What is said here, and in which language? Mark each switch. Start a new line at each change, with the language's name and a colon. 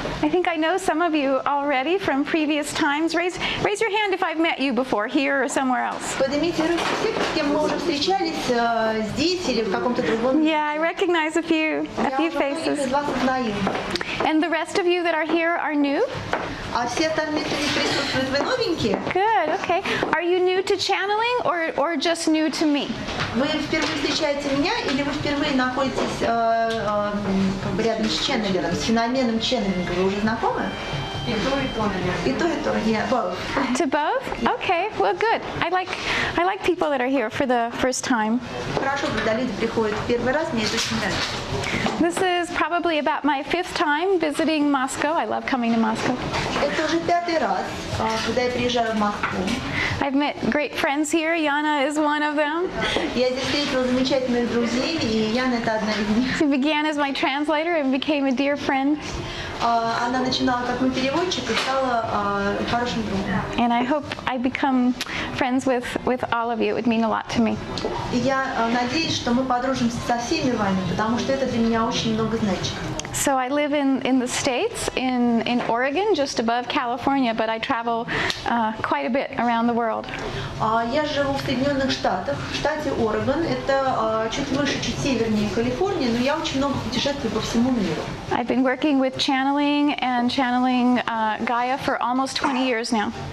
English: I think I know some of you already from previous times. Raise your hand if I've met you before, here or somewhere else.
Russian: Поднимите руки все, с кем мы уже встречались здесь или в каком-то другом месте.
English: Yeah, I recognize a few
Russian: Я уже многих
English: faces.
Russian: из вас узнаю.
English: And the rest of you that are here are new?
Russian: А все остальные, кто здесь присутствуют, вы новенькие?
English: Good, okay. Are you new to channeling or just new to me?
Russian: Вы впервые встречаете меня или вы впервые находитесь как бы рядом с ченнелером, с феноменом ченнелинга? Вы уже знакомы? И то, наверное. И то,
English: yeah, both. To both? Okay, well good. I like people that are here for the first time.
Russian: Хорошо, когда люди приходят в первый раз, мне это очень нравится.
English: This is probably about my 5th time visiting Moscow. I love coming to Moscow.
Russian: Это уже 5-й раз, когда я приезжаю в Москву.
English: I've met great friends here. Yana is one of them.
Russian: Я здесь встретила замечательных друзей, и Яна это одна из них.
English: She began as my translator and became a dear friend.
Russian: Она начинала как мой переводчик и стала хорошим другом.
English: And I hope I become friends with all of you. It would mean a lot to me.
Russian: И я надеюсь, что мы подружимся со всеми вами, потому что это для меня очень много значит.
English: So I live in the States, in Oregon, just above California, but I travel quite a bit around the world.
Russian: Я живу в Соединенных Штатах, в штате Орегон. Это чуть выше, чуть севернее Калифорнии, но я очень много путешествую по всему миру.
English: I've been working with channeling and channeling Gaia for almost 20 years now.